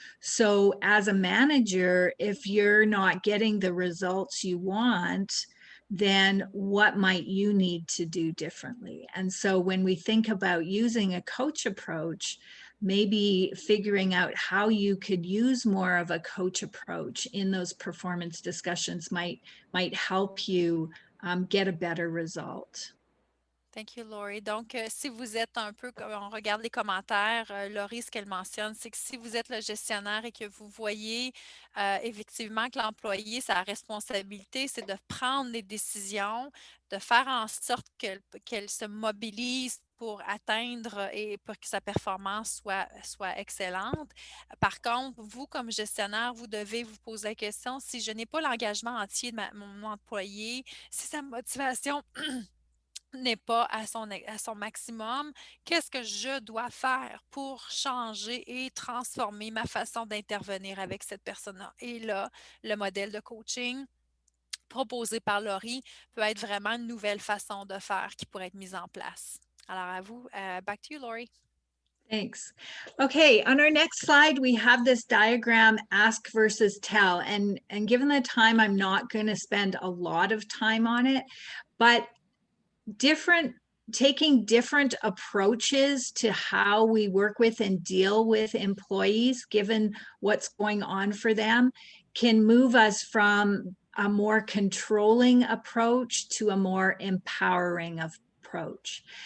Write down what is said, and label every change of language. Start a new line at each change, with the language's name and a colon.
English: So as a manager, if you're not getting the results you want, then what might you need to do differently? And so when we think about using a coach approach, maybe figuring out how you could use more of a coach approach in those performance discussions might help you get a better result. Thank you, Lori.
French: Donc, si vous êtes un peu, comme on regarde les commentaires, Lori, ce qu'elle mentionne, c'est que si vous êtes le gestionnaire et que vous voyez effectivement que l'employé, sa responsabilité, c'est de prendre les décisions, de faire en sorte qu'elle se mobilise pour atteindre et pour que sa performance soit excellente. Par contre, vous, comme gestionnaire, vous devez vous poser la question, si je n'ai pas l'engagement entier de mon employé, si sa motivation n'est pas à son maximum, qu'est-ce que je dois faire pour changer et transformer ma façon d'intervenir avec cette personne-là? Et là, le modèle de coaching proposé par Lori peut être vraiment une nouvelle façon de faire qui pourrait être mise en place. Alors à vous,
English: back to you,
French: Lori.
English: Thanks. Okay, on our next slide, we have this diagram, ask versus tell. And given the time, I'm not going to spend a lot of time on it, but taking different approaches to how we work with and deal with employees, given what's going on for them, can move us from a more controlling approach to a more empowering approach.